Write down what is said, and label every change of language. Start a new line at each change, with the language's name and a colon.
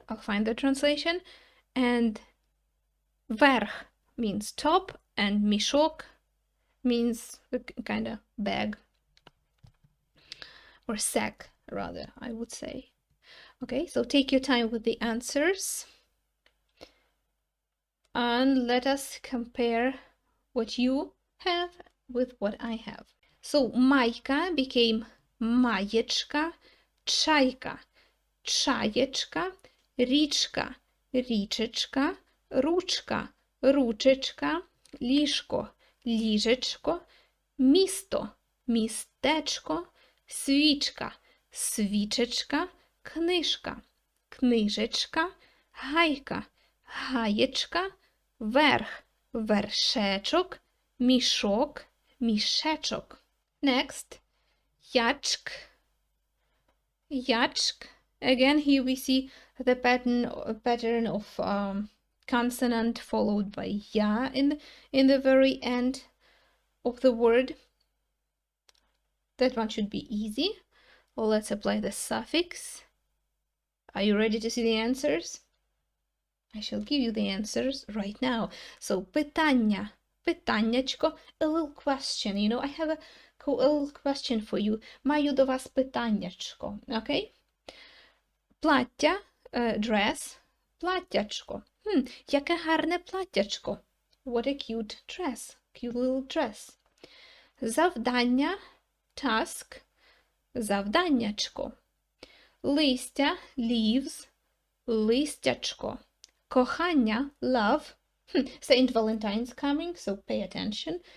English: I'll find the translation. And верх means top, and мішок means a kind of bag or sack, rather, I would say. Okay, so take your time with the answers and let us compare what you have with what I have.
Ukrainian: So майка became маєчка, чайка, чаєчка, річка, річечка, ручка, ручечка, ліжко, ліжечко, місто, містечко, свічка, свічечка, книжка, книжечка, гайка, гаєчка, верх, вершечок, мішок, мішечок. Next, ячк, ячк.
English: Again, here we see the pattern of consonant followed by ya in the very end of the word. That one should be easy. Well, let's apply the suffix. Are you ready to see the answers? I shall give you the answers right now. So питання, питаннячко, a little question. You know, I have a little question for you.
Ukrainian: Маю до вас питаннячко. Okay? Плаття, dress, платтячко. Яке гарне платтячко.
English: What a cute dress. Cute little dress.
Ukrainian: Завдання, task, завданнячко. Листя, leaves, листячко.
English: Кохання, love. Saint Valentine's coming, so pay attention.